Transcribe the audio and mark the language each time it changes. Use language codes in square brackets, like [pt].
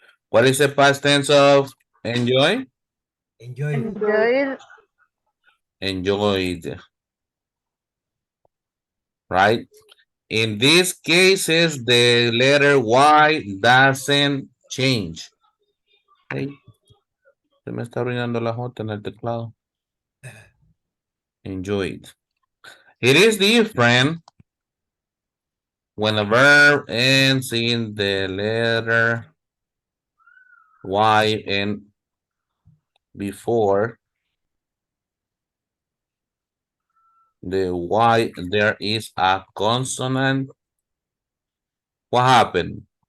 [en] What is the past tense of enjoy? Enjoy. Enjoyed. Enjoyed. Right? In these cases, the letter Y doesn't change. [es] Hey, se me está arruinando la J en el teclado. [en] Enjoyed. It is different when a verb ends in the letter Y and before the Y there is a consonant. What happened?